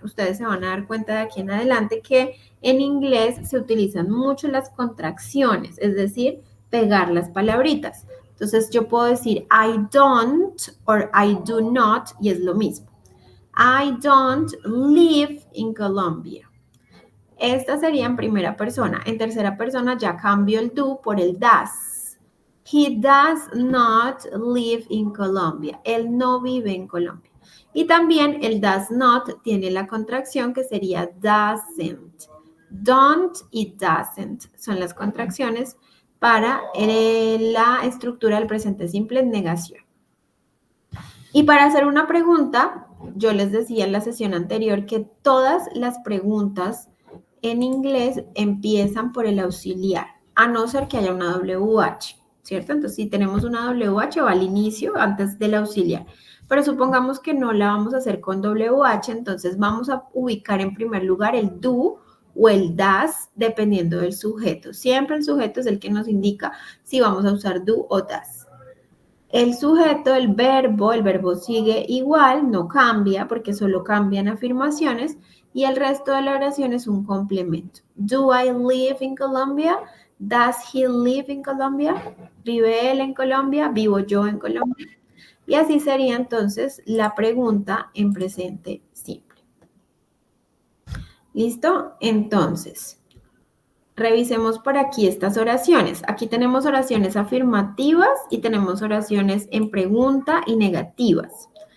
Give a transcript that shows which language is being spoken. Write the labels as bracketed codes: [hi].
[es] Ustedes se van a dar cuenta de aquí en adelante que en inglés se utilizan mucho las contracciones, es decir, pegar las palabritas. Entonces yo puedo decir [en] I don't or I do not [es] y es lo mismo. [en] I don't live in Colombia. [es] Esta sería en primera persona. En tercera persona ya cambio el do por el does. [en] He does not live in Colombia. [es] Él no vive en Colombia. Y también el does not tiene la contracción que sería doesn't. Don't y doesn't son las contracciones para la estructura del presente simple en negación. Y para hacer una pregunta, yo les decía en la sesión anterior que todas las preguntas en inglés empiezan por el auxiliar, a no ser que haya una WH, ¿cierto? Entonces, si tenemos una WH va al inicio, antes del auxiliar. Pero supongamos que no la vamos a hacer con WH, entonces vamos a ubicar en primer lugar el do o el das, dependiendo del sujeto. Siempre el sujeto es el que nos indica si vamos a usar do o das. El sujeto, el verbo sigue igual, no cambia porque solo cambian afirmaciones y el resto de la oración es un complemento. [en] Do I live in Colombia? Does he live in Colombia? [es] ¿Vive él en Colombia? ¿Vivo yo en Colombia? Y así sería entonces la pregunta en presente simple. ¿Listo? Entonces, revisemos por aquí estas oraciones. Aquí tenemos oraciones afirmativas y tenemos oraciones en pregunta y negativas.